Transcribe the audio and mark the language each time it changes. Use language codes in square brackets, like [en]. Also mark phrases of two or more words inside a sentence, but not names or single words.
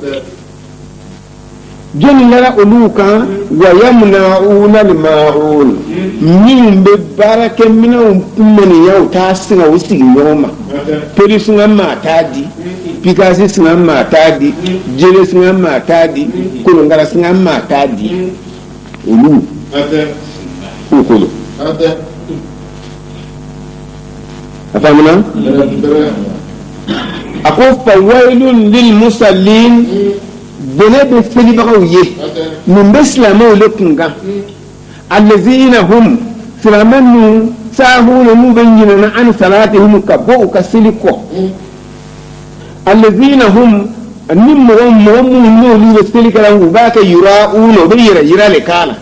[bm] jɔnni lara olu kan [ar] ويمنعون الماعون [bm] minnu bɛ baarakɛminɛnw kunmaniya u t'a singa u sigi ɲɔgɔn ma peri singa ma t'a di pikasi singa ma t'a di jele singa ma t'a di kolonkara singa ma t'a di olu k'u kolo a faamuna a ko [ar] فويل للمصلين [bm] bone bɛ selibagaw ye mun bɛ silamɛw le kunkan [ar] الذين هم [bm] silamɛ ninnu saahuna n'u bɛ ɲinana [ar] عن صلاتهم [bm] ka bɔ u ka seli kɔ [ar] الذين هم [bm] ni mɔgɔ minnu n'olu bɛ seli kɛra u b'a kɛ yura'una u bɛ yɛrɛ yira le k'a la